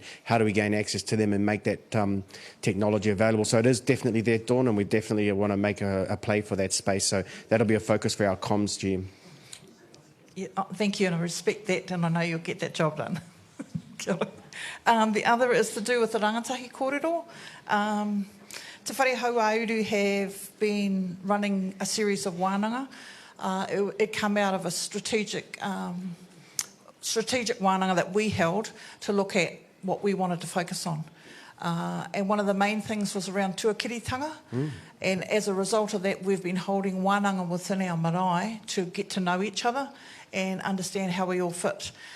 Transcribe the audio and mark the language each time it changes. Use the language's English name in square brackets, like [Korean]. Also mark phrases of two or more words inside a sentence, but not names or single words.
[English] How do we gain access to them and make that technology available? So it is definitely there, Dawn, and we definitely want to make a play for that space. So that'll be a focus for our comms GM. Yeah, thank you, and I respect that, and I know you'll get that job done. The other is to do with the [Māori] rangatahi kōrero. [English] Te whare hau ā-Iwi have been running a series of wānanga. It came out of a strategic wānanga that we held to look at what we wanted to focus on. And one of the main things was around tuakiritanga. And as a result of that, we've been holding wānanga within our marae to get to know each other and understand how we all fit.